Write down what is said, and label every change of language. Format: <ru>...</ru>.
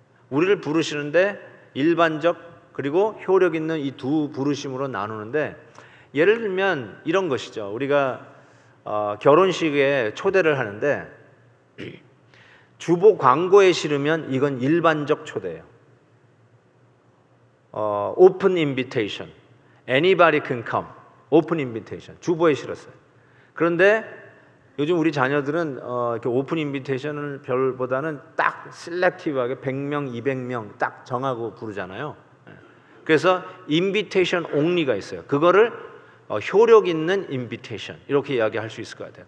<ko>우리를 부르시는데 일반적 그리고 효력 있는 이 두 부르심으로 나누는데, 예를 들면 이런 것이죠. 우리가 결혼식에 초대를 하는데 주보 광고에 실으면 이건 일반적 초대예요.</ko> <en>Open invitation, anybody can come. Open invitation,</en> <ko>주보에 실었어요. 그런데 요즘 우리 자녀들은 이렇게 오픈 인비테이션을 별보다는 딱 셀렉티브하게 100명, 200명 딱 정하고 부르잖아요. 그래서 인비테이션 only가 있어요. 그거를 효력 있는 인비테이션 이렇게 이야기할 수 있을 것 같아요.</ko>